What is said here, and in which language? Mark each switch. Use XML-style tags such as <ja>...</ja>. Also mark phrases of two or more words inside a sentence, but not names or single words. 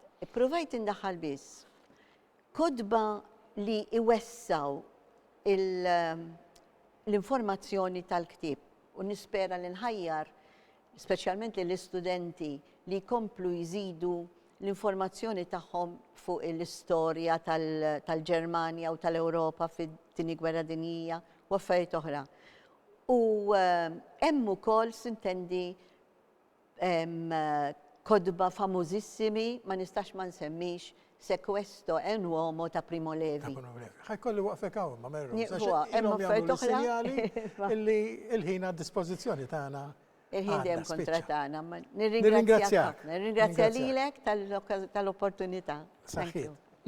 <mt>Ippruvajt indaħħal biss kodba li iwessaw l-informazzjoni tal-ktieb u nispera li nħajjar, speċjalment l-istudenti li jkomplu jżidu l-informazzjoni tagħhom fuq l-istorja tal-Ġermanja u tal-Ewropa fit-tieni gwerra dinjija u affarijiet oħra. U hemm ukoll sintendi kodba famużissimi, ma nistax ma nsemmix se questo è un uomo ta' Primo Levi. Ħajkolli waqfek hawn ma merru. Nieqfuha, hemm affarijiet oħra. Sinjali illi il-ħin għad dispożizzjoni tagħna. Il-ħin dejjem kontra tagħna. Nirringrazzjak. Nirringrazzja lilek tal-opportunità. Saħħit.</mt>